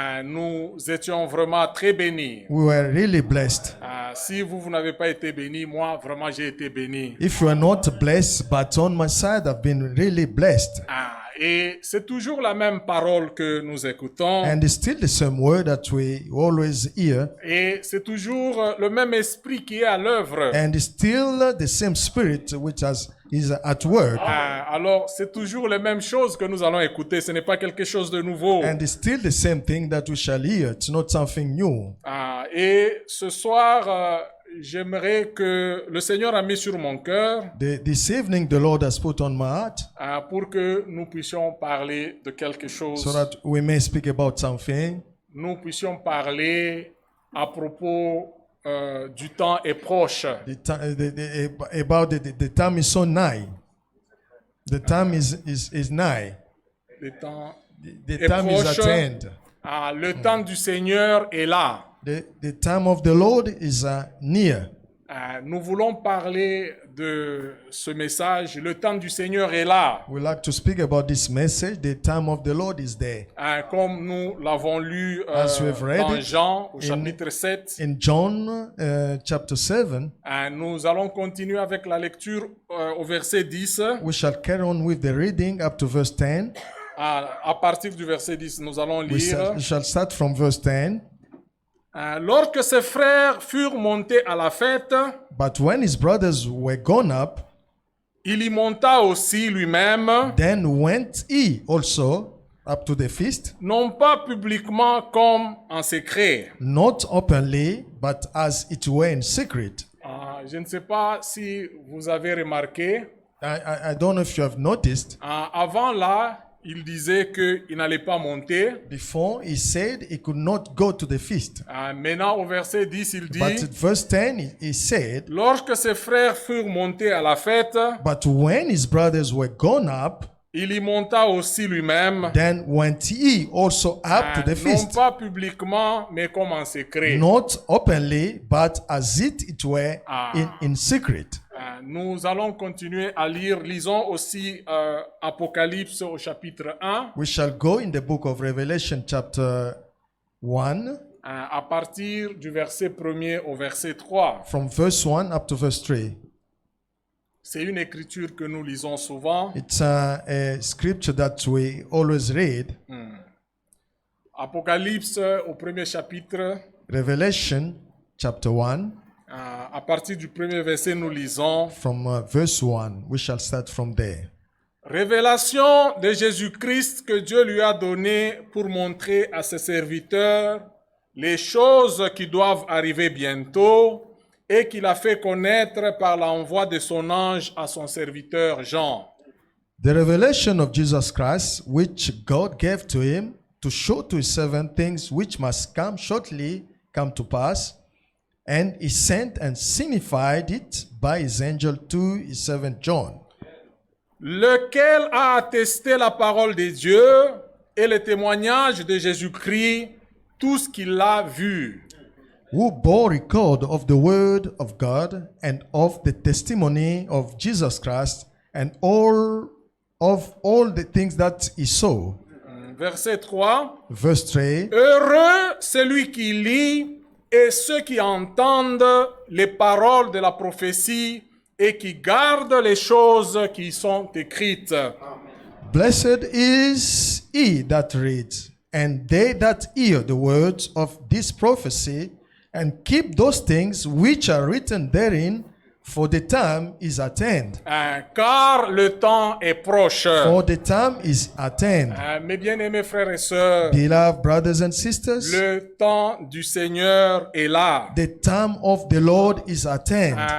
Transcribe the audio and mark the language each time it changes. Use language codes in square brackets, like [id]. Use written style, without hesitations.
[fr] Nous étions vraiment très bénis. [en] We were really blessed. [fr] Si vous n'avez pas été bénis, moi vraiment j'ai été béni. [en] If you are not blessed, but on my side, I've been really blessed. [fr] Et c'est toujours la même parole que nous écoutons. [en] And it's still the same word that we always hear. [fr] Et c'est toujours le même esprit qui est à l'œuvre. [en] And it's still the same spirit which is at work. [fr] Alors, c'est toujours les mêmes choses que nous allons écouter. Ce n'est pas quelque chose de nouveau. [en] And it's still the same thing that we shall hear. It's not something new. [fr] Et ce soir, j'aimerais que le Seigneur a mis sur mon cœur [en] This evening, the Lord has put on my heart [fr] pour que nous puissions parler de quelque chose. [en] so that we may speak about something. [fr] Nous puissions parler à propos du temps est proche. [en] The time is so nigh. The time is nigh. [fr] Le temps [en] The [fr] est [en] time is [fr] proche. [en] at hand. [fr] Le temps du Seigneur est là. [en] The time of the Lord is near. [fr] Nous voulons parler de ce message. Le temps du Seigneur est là. [en] We like to speak about this message. The time of the Lord is there. [fr] Comme nous l'avons lu [en] As we have read [fr] dans [en] it [fr] Jean au chapitre 7. [en] In John chapter 7, [fr] Nous allons continuer avec la lecture au verset 10. [en] we shall carry on with the reading up to verse 10. [fr] À partir du verset 10, nous allons [en] We [fr] lire. [en] shall start from verse 10. [fr] Lorsque ses frères furent montés à la fête, [en] But when his brothers were gone up, [fr] il y monta aussi lui-même, [en] then went he also up to the feast, [fr] non pas publiquement comme en secret. [en] not openly, but as it were in secret. [fr] Je ne sais pas si vous avez remarqué, [en] I don't know if you have noticed, [fr] avant là, il disait qu'il n'allait pas monter. [en] Before, he said he could not go to the feast. [fr] Maintenant, au verset 10, il dit, [en] But at verse 10, he said, [fr] lorsque ses frères furent montés à la fête, [en] but when his brothers were gone up, [fr] il y monta aussi lui-même, [en] then went he also up to the [fr] non [en] feast. [fr] pas publiquement, mais comme en secret. [en] Not openly, but as it were in secret. [fr] Nous allons continuer à lire. Lisons aussi Apocalypse au chapitre 1, [en] We shall go in the book of Revelation, chapter 1, [fr] à partir du verset 1er au verset 3. [en] from verse 1 up to verse 3. [fr] C'est une écriture que nous lisons souvent. [en] It's a scripture that we always read. [fr] Apocalypse au premier chapitre, [en] Revelation, chapter 1, [fr] à partir du premier verset, nous lisons [en] from verse 1. We shall start from there. [fr] Révélation de Jésus-Christ que Dieu lui a donnée pour montrer à ses serviteurs les choses qui doivent arriver bientôt et qu'il a fait connaître par l'envoi de son ange à son serviteur Jean. [en] The revelation of Jesus Christ, which God gave to him to show to his servant things which must shortly come to pass, and he sent and signified it by his angel to his servant John, [fr] Lequel a attesté la parole de Dieu et le témoignage de Jésus-Christ, tout ce qu'il a vu. [en] who bore record of the word of God and of the testimony of Jesus Christ and all the things that he saw. [fr] Verset 3. [en] Verse 3. [fr] Heureux celui qui lit et ceux qui entendent les paroles de la prophétie et qui gardent les choses qui y sont écrites. [en] Blessed is he that reads, and they that hear the words of this prophecy, and keep those things which are written therein, for the time is at hand. [fr] Car le temps est proche. [en] For the time is at hand. [fr] Mes bien-aimés frères et sœurs, [en] Beloved brothers and sisters, [fr] le temps du Seigneur est là. [en] the time of the Lord is at hand.